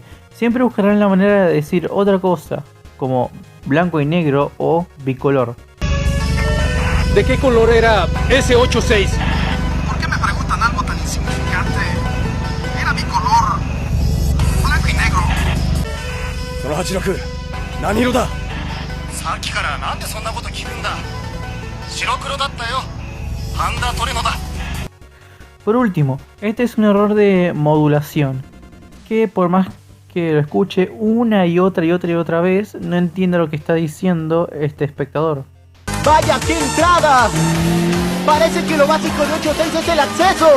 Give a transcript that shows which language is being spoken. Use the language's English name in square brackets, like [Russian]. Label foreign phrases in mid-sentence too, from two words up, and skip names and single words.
[Spanish] Siempre buscarán la manera de decir otra cosa, como blanco y negro o bicolor. ¿De qué color era ese 8-6? ¿Por qué me preguntan algo tan insignificante? Era bicolor. Blanco y negro. [Japanese] その86何色ださっきからなんでそんなこと聞くんだ。白黒だったよ。パンダトレノだ。 [Spanish] Por último, este es un error de modulación, que por más que lo escuche una y otra vez, no entiende lo que está diciendo este espectador. ¡Vaya, qué entrada! Parece que lo básico de 8-6 es el acceso.